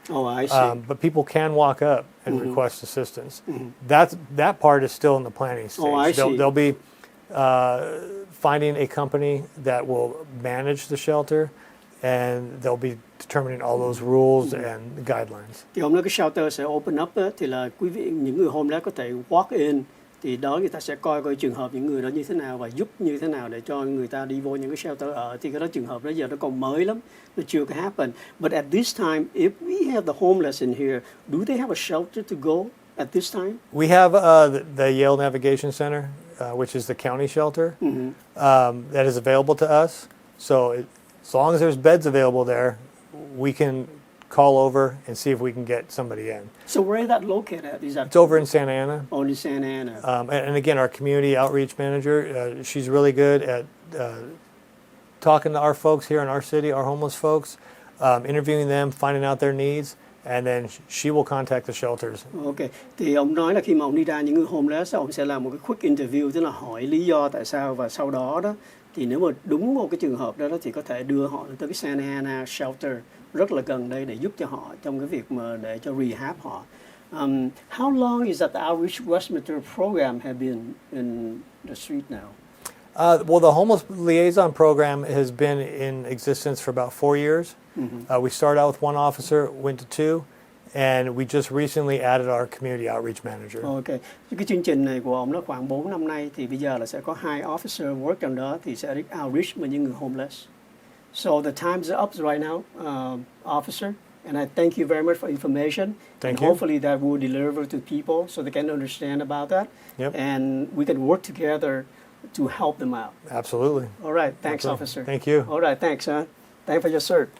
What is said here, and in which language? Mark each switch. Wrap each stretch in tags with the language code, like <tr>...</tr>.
<en>Oh, I see. But people can walk up and request assistance. That part is still in the planning stage. Oh, I see. They'll be finding a company that will manage the shelter, and they'll be determining all those rules and guidelines.</en> <vi>Thì hôm nay cái shelter sẽ open up đó, thì là quý vị, những người homeless có thể walk in, thì đó người ta sẽ coi trường hợp những người đó như thế nào và giúp như thế nào để cho người ta đi vô những cái shelter ở. Thì cái đó trường hợp đó giờ nó còn mới lắm, nó chưa có happen.</vi> <en>But at this time, if we have the homeless in here, do they have a shelter to go at this time? We have the Yale Navigation Center, which is the county shelter, that is available to us. So as long as there's beds available there, we can call over and see if we can get somebody in. So where is that located at? It's over in Santa Ana. Oh, in Santa Ana. And again, our community outreach manager, she's really good at talking to our folks here in our city, our homeless folks, interviewing them, finding out their needs, and then she will contact the shelters.</en> <vi>Ok, thì ông nói là khi mà ông đi ra những người homeless, ông sẽ làm một cái quick interview, tức là hỏi lý do tại sao, và sau đó đó thì nếu mà đúng một cái trường hợp đó, thì có thể đưa họ tới cái Santa Ana shelter rất là gần đây để giúp cho họ trong cái việc mà để cho rehab họ.</vi> <en>How long is that the outreach Westminster program have been in the street now? Well, the homeless liaison program has been in existence for about 4 years. We started out with one officer, went to two, and we just recently added our community outreach manager.</en> <vi>Ok, cái chương trình này của ông nó khoảng 4 năm nay, thì bây giờ là sẽ có 2 officer work trong đó, thì sẽ outreach với những người homeless.</vi> <en>So the time's up right now, officer, and I thank you very much for information. Thank you. Hopefully that will deliver to people so they can understand about that. Yep. And we can work together to help them out. Absolutely. All right, thanks, Okay. officer. Thank you. All right, thanks, huh? Thanks for your service.</en>